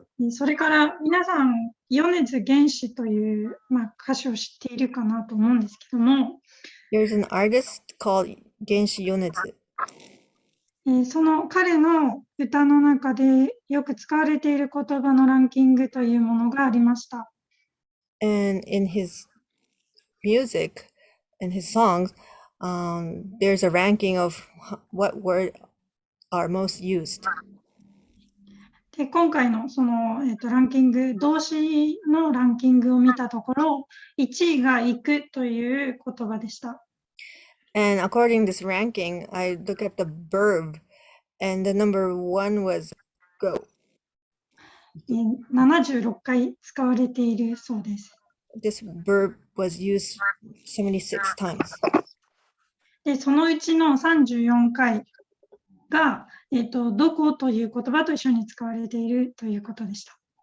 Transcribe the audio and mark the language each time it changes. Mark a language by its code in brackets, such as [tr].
[ja] それから皆さん、米津玄師という、歌手を知っているかなと思うんですけども、 [en] There's an artist called Genshi Yonetsu. [ja] その彼の歌の中でよく使われている言葉のランキングというものがありました。 [en] And in his music, in his songs, there's a ranking of what word are most used. [ja] で、今回のその、ランキング、動詞のランキングを見たところ、1位が行くという言葉でした。 [en] And according to this ranking, I look at the verb, and the number one was go. [ja] 76回使われているそうです。 [en] This verb was used 76 times. [ja] で、そのうちの34回が、どこという言葉と一緒に使われているということでした。